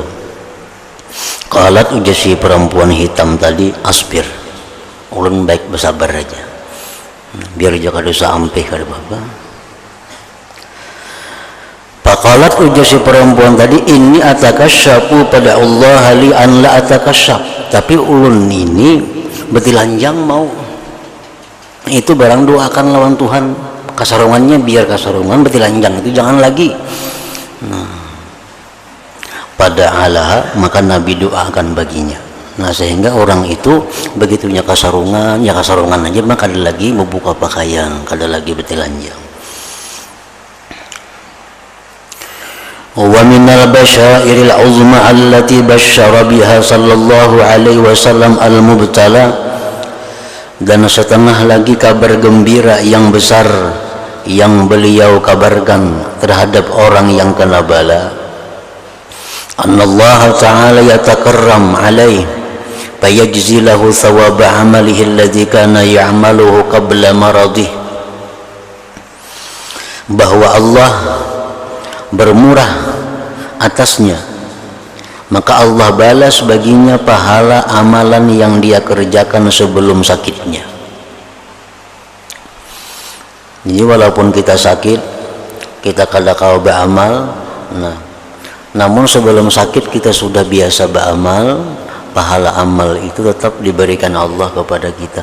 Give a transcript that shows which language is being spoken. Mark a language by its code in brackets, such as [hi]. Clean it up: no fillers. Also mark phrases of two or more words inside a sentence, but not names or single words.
[bjn] Qalat, ujar si perempuan hitam tadi, asbir, ulun baik bersabar aja, biar jaga dosa ampih kada apa. Faqalat, ujar si perempuan tadi, ini atakasyafu pada Allah [ar] لأن لا أتكشف, [bjn] tapi ulun ini betilanjang mau, itu barang doakan lawan Tuhan, kasarungannya biar kasarungan, betilanjang itu jangan lagi. Nah, pada Allah maka Nabi doakan baginya. Nah, sehingga orang itu begitunya kasarungan, ya kasarungan aja, maka ada lagi membuka pakaian, kada lagi betilanjang. [ar] ومن البشائر العظمى التي بشر بها صلى الله عليه وسلم المبتلى, [bjn] dan setengah lagi kabar gembira yang besar yang beliau kabarkan terhadap orang yang kena bala. [ar] أن الله تعالى يتكرم عليه فيجزي له ثواب عمله الذي كان يعمله قبل مرضه, [bjn] bahwa Allah bermurah atasnya, maka Allah balas baginya pahala amalan yang dia kerjakan sebelum sakitnya. Jadi walaupun kita sakit, kita kada kau beramal, namun sebelum sakit kita sudah biasa beramal, pahala amal itu tetap diberikan Allah kepada kita.